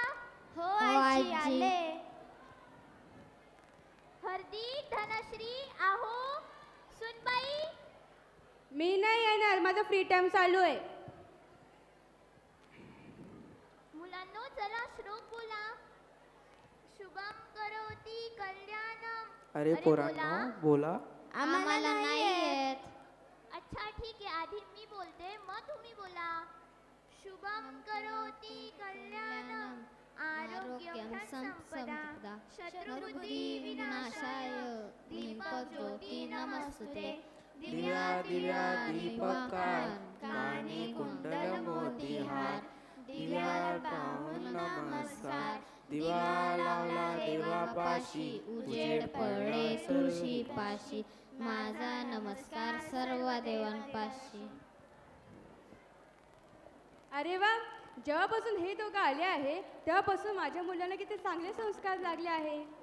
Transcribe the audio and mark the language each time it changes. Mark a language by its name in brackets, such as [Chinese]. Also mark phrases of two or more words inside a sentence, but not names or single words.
[Marathi] हो हो, आजी आजी. आले. हरदीप, धनश्री, आहो, सुनबाई. मी नाही येणार, माझा [English] free time [Marathi] चालू आहे. मुलांनो चला श्लोक बोला. [Sanskrit] शुभम करोति कल्याणम. [Marathi] अरे पोरांनो बोला. आम्हाला नाही येत अच्छा ठीक आहे, आधी मी बोलते मग तुम्ही बोला. [Sanskrit] शुभम करोति कल्याणम आरोग्यम संपदा शत्रुबुद्धि विनाशाय दीपज्योती नमस्तुते. [Marathi] दिव्या दिव्या दीपकार कानी कुंडल मोतीहार. दिव्या पाहून नमस्कार. दिवा लावला देवापाशी उजेड पडले तुळशी पाशी. माझा नमस्कार सर्व देवांपाशी. अरे वा, जेव्हापासून हे दोघं आले आहे तेव्हापासून माझ्या मुलांना किती चांगले संस्कार लागले आहे.